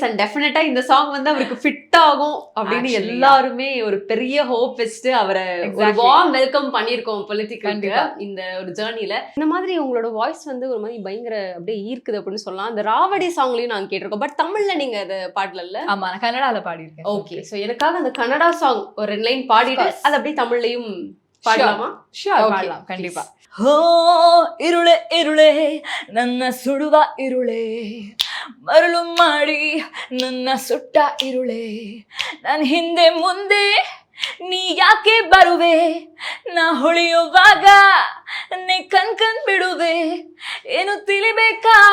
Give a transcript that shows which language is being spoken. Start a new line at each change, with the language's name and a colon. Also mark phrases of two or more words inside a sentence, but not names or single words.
English: and definitely
Tamil: இந்த சாங் வந்து அவருக்கு ஃபிட் ஆகும் அப்படின்னு எல்லாருமே ஒரு பெரிய ஹோப் வச்சுட்டு அவரை ஒரு
English: warm welcome
Tamil: பண்ணிருக்கோம் பொலிட்டிக்கலுக்கு இந்த ஒரு ஜேர்னில. இந்த மாதிரி உங்களோட வாய்ஸ் வந்து ஒரு மாதிரி பயங்கர அப்படியே ஈர்க்குது அப்படின்னு சொல்லலாம். அந்த ராவடி சாங்லயும் நாங்க கேட்டிருக்கோம், பட் தமிழ்ல நீங்க அதை பாடல. ஆமா, நான் கன்னடால பாடிருக்கேன்.
English: okay, so
Tamil: எனக்காக அந்த கன்னடா சாங் ஒரு 2 லைன் பாடிட்டு அது அப்படியே தமிழ்லயும் பாடலாமா? ஷூர், பாடலாம் கண்டிப்பா.
Kannada: ಓ ಇರುಳೆ ಇರುಳೆ ನನ್ನ ಸುಡುವ ಇರುಳೆ, ಮರಳು ಮಾಡಿ ನನ್ನ ಸುಟ್ಟ ಇರುಳೆ, ನನ್ನ ಹಿಂದೆ ಮುಂದೆ ನೀ ಯಾಕೆ ಬರುವೆ, ನಾ ಹೊಳೆಯುವಾಗ ನೀ ಕಣ್ ಬಿಡುವೆ, ಏನು ತಿಳಿಬೇಕಾ